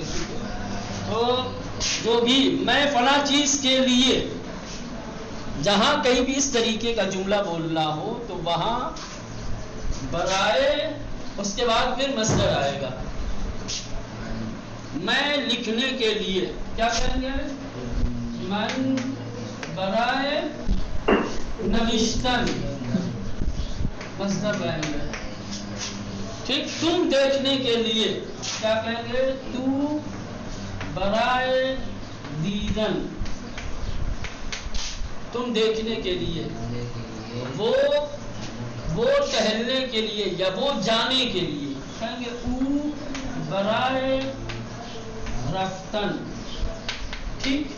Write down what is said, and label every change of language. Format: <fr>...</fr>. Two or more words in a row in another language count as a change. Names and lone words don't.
<ur>تو جو بھی میں فلاں چیز کے لیے، جہاں کہیں بھی اس طریقے کا جملہ بولنا ہو تو وہاں برائے، اس کے بعد پھر مصدر آئے گا۔ میں لکھنے کے لیے کیا کہیں گے؟</ur> <fa>من برائے نوشتن،</fa> <ur>مصدر لائیں گے، ٹھیک۔ تم دیکھنے کے لیے کیا کہیں گے؟</ur> <fa>تو برائے دیدن،</fa> <ur>تم دیکھنے کے لیے، وہ ٹہلنے کے لیے یا وہ جانے کے لیے کہیں گے</ur> <fa>او برائے رفتن،</fa> <ur>ٹھیک۔</ur>